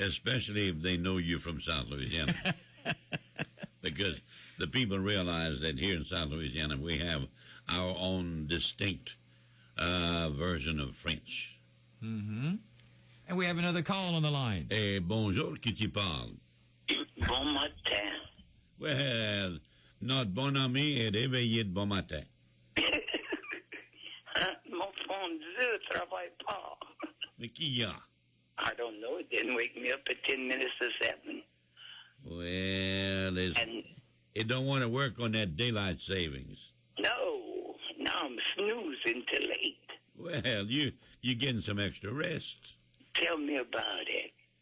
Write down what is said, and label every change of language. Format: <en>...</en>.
<en>Especially if they know you're from South Louisiana. Because the people realize that here in South Louisiana we have our own distinct version of French. Mm-hmm. And we have another call on the line.</en> <fr>Bonjour, qui tu parle? Bon matin.</fr> <en>Well,</en> <fr>notre bon ami est réveillé de bon matin. Mon bon Dieu, travaille pas. Mais qui y a?</fr> <en>I don't know. It didn't wake me up at 10 minutes to 7. Well, And it don't want to work on that daylight savings. no, now I'm snoozing till 8. Well, you're getting some extra rest. Tell me about it.</en>